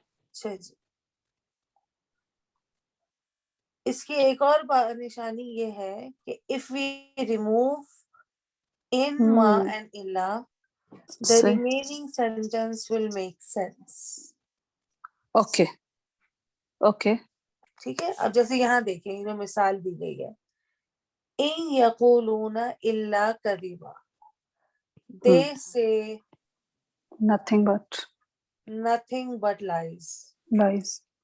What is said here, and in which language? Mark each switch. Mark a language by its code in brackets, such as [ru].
[ur] اچھا جی, اس کی ایک اور نشانی یہ ہے کہ [en] if we remove in, ma and illa, the [ur] صحیح. [en] remaining sentence will make sense. Okay. Okay. [ur] ٹھیک ہے. اب جیسے یہاں دیکھیں جو مثال دی گئی ہے, [ar] ان یقولون الا کذبا, [en] they say nothing but nothing but lies. Lies.